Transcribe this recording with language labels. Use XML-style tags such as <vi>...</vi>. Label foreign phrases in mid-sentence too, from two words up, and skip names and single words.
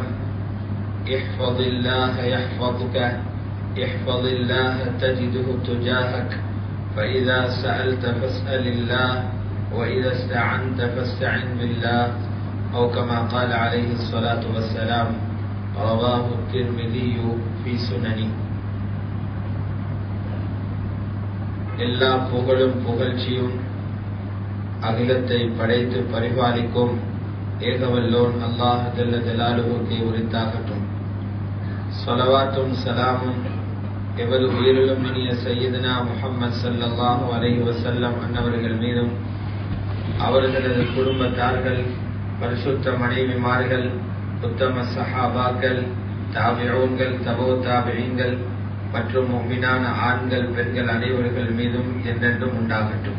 <ar>احفظ الله يحفظك احفظ الله تجده تجاهك فإذا سألت فاسأل الله وإذا استعنت فاستعن بالله أو كما قال عليه الصلاة والسلام رواه الترمذي في سننه</ar> <ta>எல்லா புகழும் புகழ்ச்சியும் அகிலத்தை படைத்து பரிபாலிக்கும் ஏகவல்லோன் அல்லாஹ்</ta> <ar>جل جلاله</ar> <ta>உரித்தாகட்டும். ஸலவாத்தும் சலாமும் எவரு உயிரிலும் இனிய சய்யிதுனா முஹம்மது</ta> <ar>صلى الله عليه وسلم</ar> <ta>அன்னவர்கள் மீதும் அவர்களது குடும்பத்தார்கள் பரிசுத்த மனைவிமார்கள் உத்தம சஹாபாக்கள் தாபிஊன்கள் தபோ தாபிஈன்கள் மற்றும் முஃமினான ஆண்கள் பெண்கள் அனைவர்கள் மீதும் என்றென்றும் உண்டாகட்டும்.</ta>